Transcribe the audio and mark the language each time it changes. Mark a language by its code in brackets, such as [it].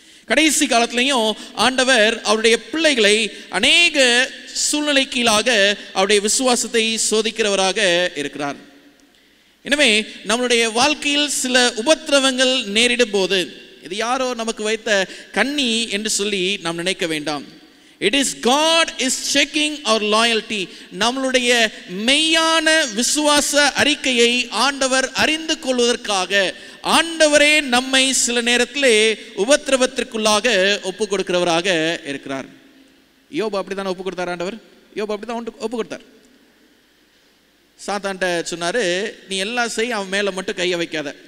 [ta] கடைசி காலத்திலையும் ஆண்டவர் அவருடைய பிள்ளைகளை அநேக சூழ்நிலை கீழாக அவருடைய விசுவாசத்தை சோதிக்கிறவராக இருக்கிறார். எனவே நம்மளுடைய வாழ்க்கையில் சில உபத்திரவங்கள் நேரிடும் போது இது யாரோ நமக்கு வைத்த கண்ணி என்று சொல்லி நாம் நினைக்க வேண்டாம். [en] It is God is checking our loyalty. [ta] நம்மளுடைய மெய்யான விசுவாச அறிக்கையை ஆண்டவர் அறிந்து கொள்வதற்காக ஆண்டவரே நம்மை சில நேரத்திலே உபத்திரவத்திற்குள்ளாக ஒப்பு கொடுக்கிறவராக இருக்கிறார். யோபு அப்படித்தானே ஒப்பு கொடுத்தார் ஆண்டவர். யோபு அப்படிதான் ஒப்பு கொடுத்தார். சாத்தான்ட்ட சொன்னாரு, நீ எல்லாம் செய், அவன் மேல மட்டும் கையை வைக்காத.